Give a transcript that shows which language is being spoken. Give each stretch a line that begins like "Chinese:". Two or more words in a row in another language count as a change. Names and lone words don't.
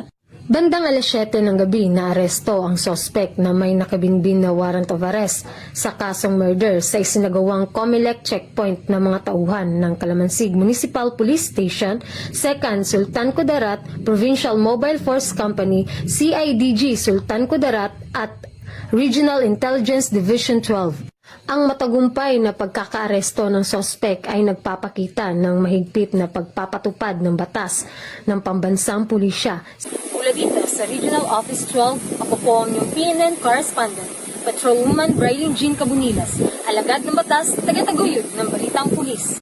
Filipino: Bandang 7:00 ng gabi naaresto ang sospek na may nakabinbin na
English: warrant of arrest
Filipino: sa kasong murder sa isinagawang Comelec checkpoint ng mga tauhan ng Calamansig Municipal Police Station, 2nd Sultan Kudarat, Provincial Mobile Force Company, CIDG Sultan Kudarat at Regional Intelligence Division 12. Ang matagumpay na pagkakaaresto ng sospek ay nagpapakita ng mahigpit na pagpapatupad ng batas ng pambansang pulisya. Mula dito sa Regional Office 12, ako po ang inyong PNN correspondent, Patrolwoman Berlin Jean Cabonilas, alagad ng batas, taga-taguyod ng Balitang Pulis.